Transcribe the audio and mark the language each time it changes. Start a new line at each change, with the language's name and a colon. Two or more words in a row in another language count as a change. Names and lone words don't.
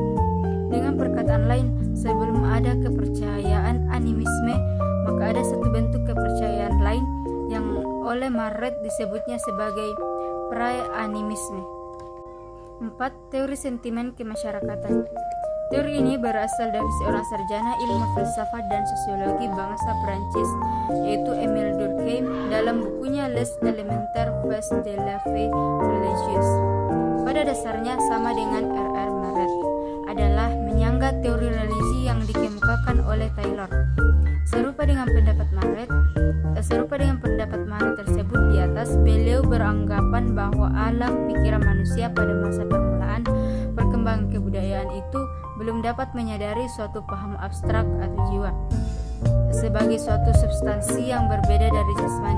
Indonesian: Dengan perkataan lain, sebelum ada kepercayaan animisme, maka ada satu bentuk kepercayaan lain yang oleh Marret disebutnya sebagai pra-animisme. 4. Teori sentimen kemasyarakatan. Teori ini berasal dari seorang sarjana ilmu filsafat dan sosiologi bangsa Prancis, yaitu Émile Durkheim, dalam bukunya Les élémentaires bases de la vie religieuse. Pada dasarnya sama dengan R.R. Marret, adalah menyanggah teori religi yang dikemukakan oleh Taylor. Serupa dengan pendapat Marret tersebut di atas, beliau beranggapan bahwa alam pikiran manusia pada masa permulaan perkembangan kebudayaan itu belum dapat menyadari suatu paham abstrak atau jiwa sebagai suatu substansi yang berbeda dari jasmani.